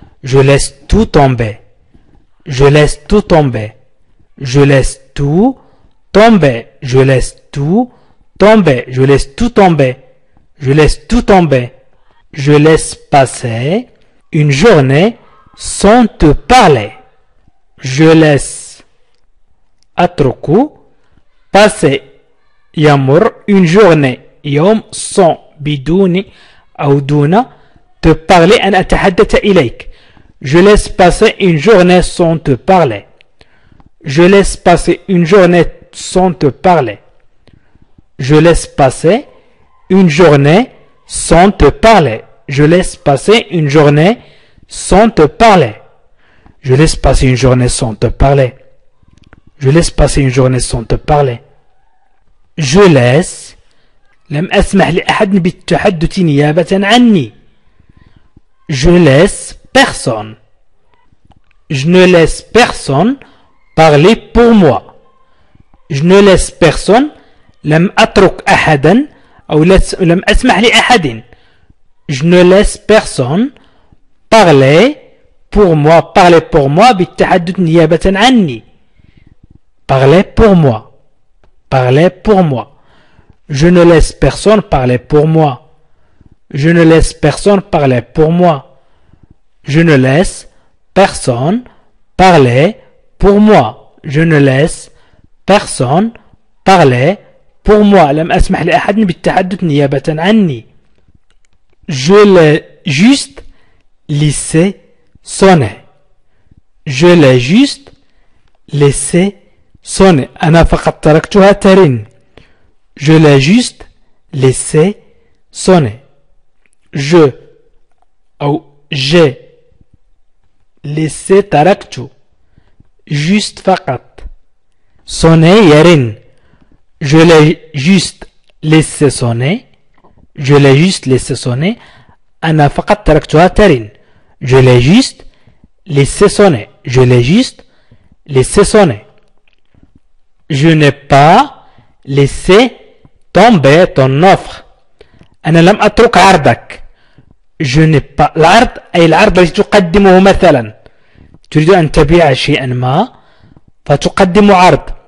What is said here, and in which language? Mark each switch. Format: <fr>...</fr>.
<fr>Je laisse tout tomber. Je laisse tout tomber. Je laisse tout tomber. Je laisse tout tomber. Je laisse tout tomber. Je laisse tout tomber. Je laisse passer une journée sans te parler. Je laisse</fr> <ar>أترك</ar> <fr>passer</fr> <ar>يمر</ar> <fr>une journée</fr> <ar>يوم</ar> <fr>sans</fr> <ar>بدون أو دون</ar> <fr>te parler</fr> <ar>أن أتحدث إليك.</ar> <fr>Je laisse passer une journée sans te parler. Je laisse passer une journée sans te parler. Je laisse passer une journée sans te parler. Je laisse passer une journée sans te parler. Je laisse passer une journée sans te parler. Je laisse passer une journée sans te parler. Je laisse</fr> <ar>لم أسمح لأحد بالتحدث نيابة عني.</ar> <fr>Je laisse personne. Je ne laisse personne parler pour moi. Je ne laisse personne.</fr> <ar>لم أترك أحدا أو لم أسمح لأحد.</ar> <fr>Je ne laisse personne parler pour moi. Parler pour moi</fr> <ar>بالتحدث نيابة عني.</ar> <fr>Parler pour moi. Parler pour moi. Je ne laisse personne parler pour moi. Je ne laisse personne parler pour moi. Je ne laisse personne parler pour moi. Je ne laisse personne parler pour moi.</fr> <ar>لم أسمح لأحد بالتحدث نيابة عني.</ar> <fr>Je l'ai juste laissé sonner. Je l'ai juste laissé sonner.</fr> <ar>أنا فقط تركتها ترن.</ar> <fr>Je l'ai juste laissé sonner. Je</fr> <ar>أو</ar> <fr>j'ai laissé</fr> <ar>تركت</ar> <fr>juste</fr> <ar>فقط</ar> <fr>sonner</fr> <ar>يرن.</ar> <fr>Je l'ai juste laissé sonner. Je l'ai juste laissé sonner.</fr> <ar>أنا فقط تركتها ترن.</ar> <fr>Je l'ai juste laissé sonner. Je l'ai juste laissé sonner. Je n'ai pas laissé tomber ton offre.</fr> <ar>أنا لم أترك عرضك.</ar> <fr>Je n'ai pas</fr> <ar>العرض أي العرض الذي تقدمه مثلا تريد أن تبيع شيئا ما فتقدم عرض.</ar>